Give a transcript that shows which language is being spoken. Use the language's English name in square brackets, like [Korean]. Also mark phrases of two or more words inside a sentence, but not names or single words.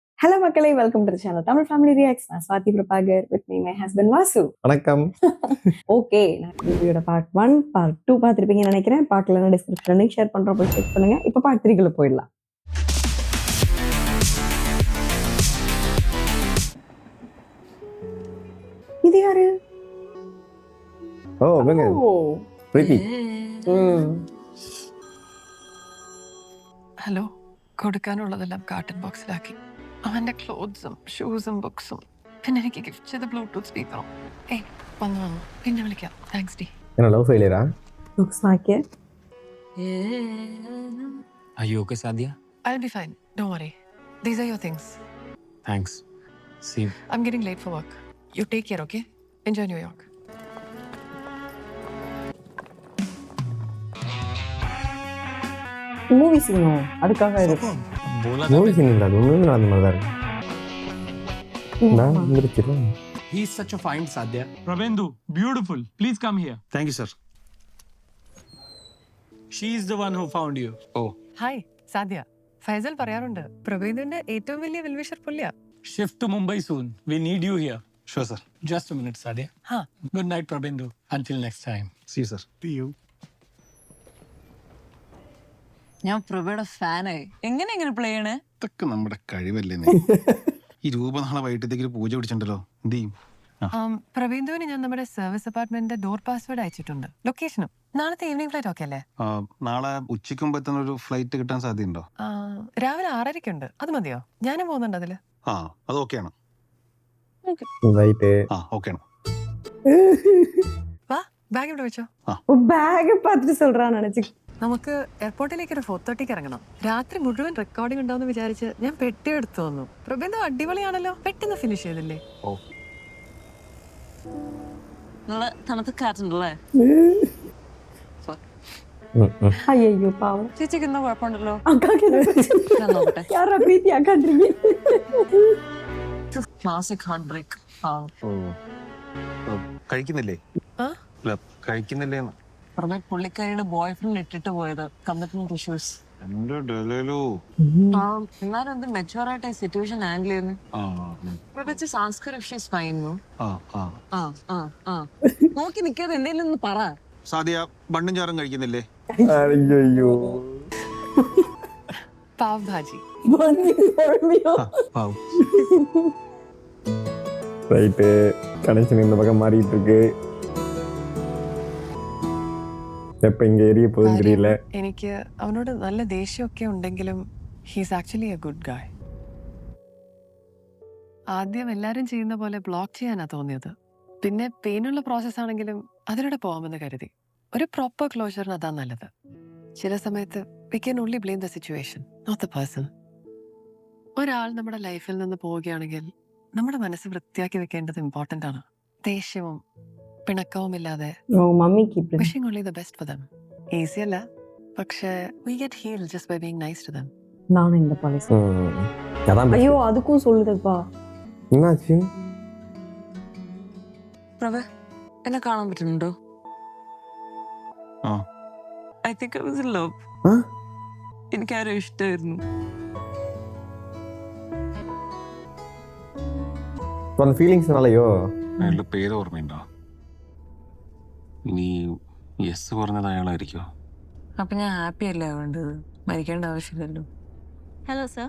[English] Hello மக்களே, welcome to the channel Tamil Family Reacts. [Tamil] நான் ஸ்வாதி பிரபாகர், [English] with me my husband வாசு. [Tamil] வணக்கம். ஓகே, நான் வீடியோட பார்ட் 1, பார்ட் 2 பார்த்திருப்பீங்கன்னு நினைக்கிறேன். பார்க்கலன்னா டிஸ்கிரிப்ஷன்ல லிங்க் ஷேர் பண்றோம், போய் செக் பண்ணுங்க. இப்போ பார்ட் 3 குள்ள போயிடலாம். இது யாரு? [Malayalam] ഓ ഇവങ്ങ പ്രീതി. ഹലോ, കൊടുക്കാനുള്ളതെല്ലാം കാർട്ടൺ ബോക്സിലാക്കി. അവന്റെ ക്ലോത്ത്സും ഷൂസും ബുക്സും പിന്നെ എനിക്ക് ഗിഫ്റ്റ് ചെയ്ത ബ്ലൂടൂത്ത് സ്പീക്കറും. വന്നു പിന്നെ വിളിക്കാം. താങ്ക്സ് ഡി. [Tamil] என்ன லவ் ஃபெயிலியரா? [English] Looks like it. Are you okay, Sadia? I'll be fine. Don't worry. These are your things. Thanks. See. I'm getting late for work. You take care, okay? Enjoy New York. [Tamil] மூவி சீனோ அதுக்காக இது. [Hindi] बोला [Tamil] மூவி சீன் இல்ல, அது ஒண்ணுமே அந்த மாதிரி தான் இருக்கு. நான் முடிச்சிட்டேன். [English] He is such a fine Sadia. Prabendu, beautiful. Please come here. Thank you, sir. She is the one who found you. Oh, [Malayalam] ഹായ് സാദ്യ. ഫൈസൽ പറയാറുണ്ട് പ്രവീണിന്റെ ഏറ്റവും വലിയ വെൽവിഷർ പുള്ളിയാ. [English] Shift to Mumbai soon. We need you here. sure, sir. Just a minute, Sadia. ഹാ, Good night, Prabendu. Until next time. See you, sir. See you. [Malayalam] ഞാൻ പ്രഭയുടെ ഫാനായി. എങ്ങനെ പ്ലേ ചെയ്യണേ? ഇതൊക്കെ നമ്മുടെ കഴിവല്ലേ ഈ രൂപ നാളെ വൈകിട്ടത്തേക്ക് ഒരു പൂജ പിടിച്ചിട്ടുണ്ടല്ലോ, എന്ത് ചെയ്യും? പ്രവീന്ദുവിന് ഞാൻ നമ്മുടെ സർവീസ് അപ്പാർട്ട്മെന്റിന്റെ ഡോർ പാസ്വേഡ് അയച്ചിട്ടുണ്ട്, ലൊക്കേഷനും. നാളത്തെ [English] evening flight [Malayalam] ഒക്കെ അല്ലേ? നാളെ ഉച്ചയ്ക്ക് മുമ്പ് എത്തുന്ന ഒരു ഫ്ലൈറ്റ് കിട്ടാൻ സാധ്യതയുണ്ടോ? രാവിലെ 6:30 അത് മതിയോ? ഞാനും പോകുന്നുണ്ട് അതില്. അത് ഓക്കെയാണ്. [Tamil] ரைட். [Malayalam] ഓക്കെയാണ്. വാ, ബാഗ് ഇവിടെ വെച്ചോ. [Tamil] ബാഗ് பார்த்துட்டு சொல்றான்னு நினைச்சு. [Malayalam] നമുക്ക് എയർപോർട്ടിലേക്ക് ഒരു 4:30 ഇറങ്ങണം. രാത്രി മുഴുവൻ റെക്കോർഡിംഗ് ഉണ്ടാവുന്ന വിചാരിച്ച് ഞാൻ പെട്ടി എടുത്തു വന്നു. പ്രബന്ധം അടിപൊളിയാണല്ലോ, പെട്ടെന്ന് ഫിനിഷ് ചെയ്തില്ലേ? നല്ല തണുത്ത കാറ്റുണ്ടല്ലേ? [Tamil] ஐயோ பாவம். [Malayalam] ചേച്ചിക്ക് എന്താ കുഴപ്പമുണ്ടല്ലോ? [Tamil] அக்காக்கு என்ன பிரச்சனை? [Malayalam] ഞാൻ നോക്കട്ടെ. [Tamil] யாரா பிரீத்தி அக்கான்றீங்க? [English] classic heart break. [Malayalam] കഴിക്കുന്നില്ലേ? ആ? അല്ല, കഴിക്കുന്നില്ലേ? പ്രഭ പുള്ളിക്കാരിയുടെ ബോയ് ഫ്രണ്ട് ഇട്ടിട്ട് പോയത് [English] commitment issues. [Malayalam] എന്റെ ഡെലോ. എന്നാലും എന്ത് മെച്ചുവർ ആയിട്ട് [English] situation handle [Malayalam] ചെയ്യുന്നു. പ്രഭച്ച് സാംസ്കാരിക ഇഷ്യൂസ് ഫൈനു. നോക്കി നിൽക്കാതെ എന്തെങ്കിലും ഒന്ന് പറ. സാദിയ, ബണ്ണും ചാറും കഴിക്കുന്നില്ലേ? [Tamil] ஐயோ. [Malayalam] പാവ് ഭാജി. [Tamil] ரைட். கனெக்ஷன் இந்த பக்கம் மாறிட்டு இருக்கு. எப்ப இங்க ஏறிய போதும் தெரியல. [Malayalam] എനിക്ക് അവനോട് നല്ല ദേഷ്യമൊക്കെ ഉണ്ടെങ്കിലും [English] he's actually a good guy. [Malayalam] ആദ്യം എല്ലാരും ചെയ്യുന്ന പോലെ ബ്ലോക്ക് ചെയ്യാനാ തോന്നിയത്. പിന്നെ പെയിനുള്ള പ്രോസസ് ആണെങ്കിലും അതിലൂടെ പോവാമെന്ന് കരുതി. ഒരു പ്രോപ്പർ ക്ലോഷറിന് അതാ നല്ലത്. ചില സമയത്ത് [English] we can only blame the situation, not the person. [Malayalam] ഒരാൾ നമ്മുടെ ലൈഫിൽ നിന്ന് പോവുകയാണെങ്കിൽ നമ്മുടെ മനസ്സ് വൃത്തിയാക്കി വെക്കേണ്ടത് ഇമ്പോർട്ടൻ്റ് ആണ്. ദേഷ്യവും പിണക്കവും ഇല്ലാതെ. [Tamil] ஓ மம்மிக்கு இப்படி. [English] Wishing only the best for them. Easy അല്ല, പക്ഷേ we get healed just by being nice to them. [Tamil] நானும் இந்த பாலிசி. அதான் ஐயோ அதுக்கும் சொல்லுதப்பா. என்னாச்சு? [Malayalam] പ്രഭ എന്നെ കാണാൻ പറ്റുന്നുണ്ടോ? ആ. [English] I think I was in love. [Malayalam] ആ? എനിക്ക് ആരോ ഇഷ്ടമായിരുന്നു. [Tamil] அந்த ஃபீலிங்ஸ்னாலயோ? [Malayalam] അയാളുടെ പേര് ഓർമ്മയുണ്ടോ? നീ യെസ് പറഞ്ഞത് അയാളായിരിക്കോ? അപ്പൊ ഞാൻ ഹാപ്പി അല്ലേ വേണ്ടത്? മരിക്കേണ്ട ആവശ്യമില്ലല്ലോ. [English] Hello, sir.